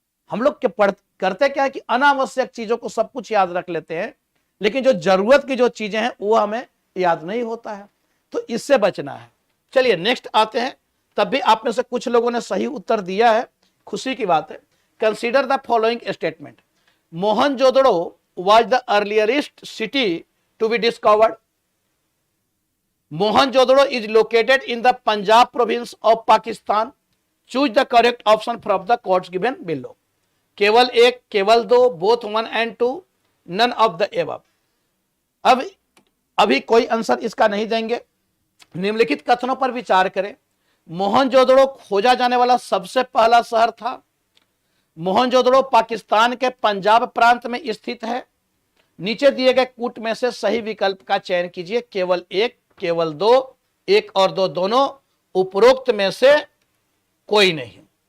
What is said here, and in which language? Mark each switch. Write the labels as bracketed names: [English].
[Hindi] हम लोग करते क्या है कि अनावश्यक चीजों को सब कुछ याद रख लेते हैं, लेकिन जो जरूरत की जो चीजें हैं वो हमें याद नहीं होता है, तो इससे बचना है। चलिए नेक्स्ट आते हैं। तब भी आप में से कुछ लोगों ने सही उत्तर दिया है, खुशी की बात है। [English] Consider the following statement. Mohenjodaro was the earliest city to be discovered. Mohenjo-daro is located in the Punjab province of Pakistan. Choose the correct option from the quotes given below. [Hindi] केवल एक, केवल दो, [English] both 1 and 2, none of the above। [Hindi] अब अभी कोई answer इसका नहीं देंगे। निम्नलिखित कथनों पर विचार करें। मोहनजोदड़ो खोजा जाने वाला सबसे पहला शहर था। मोहनजोदड़ो पाकिस्तान के पंजाब प्रांत में स्थित है। नीचे दिए गए कूट में से सही विकल्प का चयन कीजिए। केवल एक, केवल दो, एक और दो दोनों, उपरोक्त में से कोई नहीं।